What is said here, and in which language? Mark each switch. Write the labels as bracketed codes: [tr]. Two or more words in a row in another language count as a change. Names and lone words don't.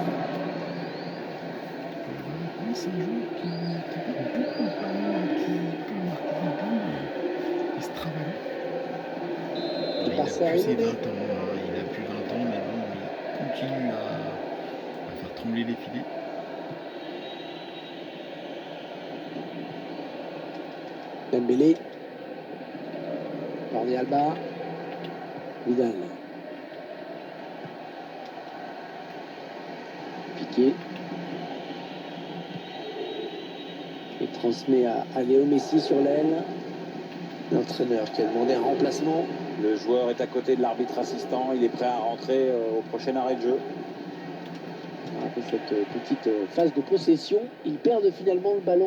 [fr] Oui, c'est un joueur qui perd beaucoup de ballons et qui peut marquer des buts. Il se travaille. Il a Passé à plus ses 20 Rimini. ans, hein. Il a plus 20 ans, mais bon, il continue à faire trembler les filets. Dembélé. Jordi Alba. Vidal. Piqué. Il transmet à Léo Messi sur l'aile. L'entraîneur qui a demandé un remplacement. Le joueur est à côté de l'arbitre assistant. Il est prêt à rentrer au prochain arrêt de jeu. Après cette petite phase de possession, ils perdent finalement le ballon.